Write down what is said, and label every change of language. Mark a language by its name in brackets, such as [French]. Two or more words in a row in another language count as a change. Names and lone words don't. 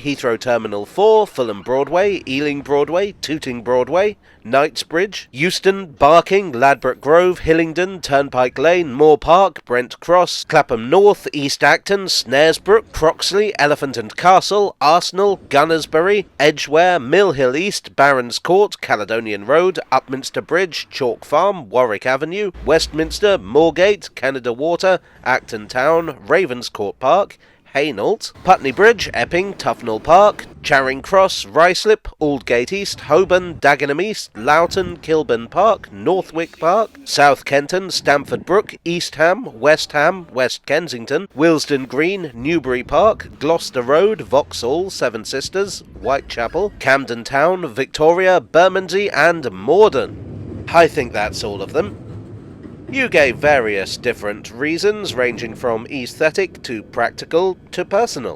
[English] Heathrow Terminal 4, Fulham Broadway, Ealing Broadway, Tooting Broadway, Knightsbridge, Euston, Barking, Ladbroke Grove, Hillingdon, Turnpike Lane, Moore Park, Brent Cross, Clapham North, East Acton, Snaresbrook, Croxley, Elephant and Castle, Arsenal, Gunnersbury, Edgware, Mill Hill East, Barons Court, Caledonian Road, Upminster Bridge, Chalk Farm, Warwick Avenue, Westminster, Moorgate, Canada Water, Acton Town, Ravenscourt Park, Hainault, Putney Bridge, Epping, Tufnell Park, Charing Cross, Ruislip, Aldgate East, Holborn, Dagenham East, Loughton, Kilburn Park, Northwick Park, South Kenton, Stamford Brook, East Ham, West Kensington, Willesden Green, Newbury Park, Gloucester Road, Vauxhall, Seven Sisters, Whitechapel, Camden Town, Victoria, Bermondsey and Morden. I think that's all of them. You gave various different reasons, ranging from aesthetic to practical to personal.